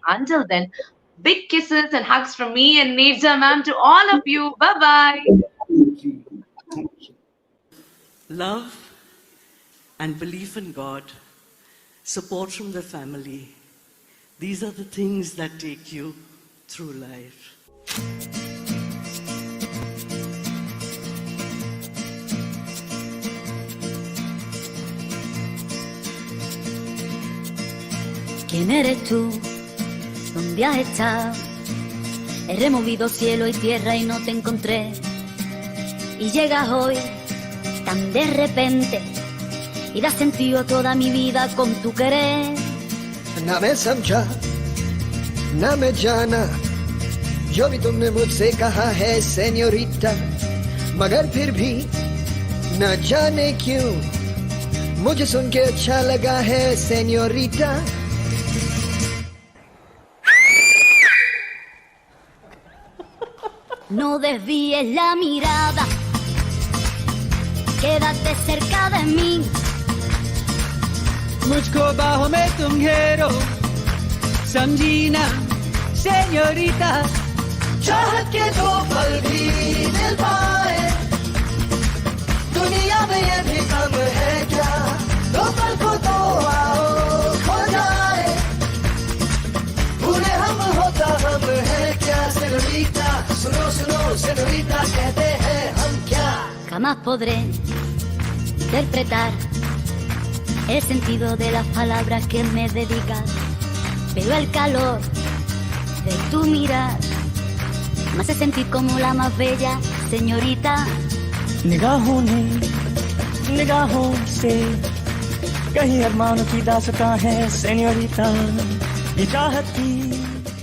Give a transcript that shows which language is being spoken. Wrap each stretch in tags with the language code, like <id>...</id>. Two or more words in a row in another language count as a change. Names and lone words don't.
<en>Until then, big kisses and hugs from me and Neerja, ma'am, to all of you. Bye-bye. Love and belief in God, support from the family. These are the things that take you through life.</en> <es>¿Quién eres tú? ¿Dónde has estado? He removido cielo y tierra y no te encontré. Y llegas hoy tan de repente y das sentido a toda mi vida con tu querer.</es> <hi>ना मैं समझा ना मैं जाना जो भी तुमने मुझसे कहा है सेन्योरिटा, मगर फिर भी न जाने क्यों मुझे सुन के अच्छा लगा है सेन्योरिटा.</hi> <es>No desvíes la mirada, quédate cerca de mí.</es> <hi>मुझको बाहों में तुम घेरो, समझी ना सेñorita. चाहत के दो पल भी मिल पाए दुनिया में ये भी कम है क्या, दो पल को तो आओ खो जाए, भूले हम होता हम है क्या सेñorita. सुनो सुनो सेñorita कहते हैं हम क्या.</hi> <es>Jamás podré interpretar el sentido de las palabras que me dedicas, pero el calor de tu mirar me hace sentir como la más bella señorita.</es> <hi>निगाहों ने निगाहों से कहीं अरमानों की दास्तां है सेñorita. ये चाहत की</hi>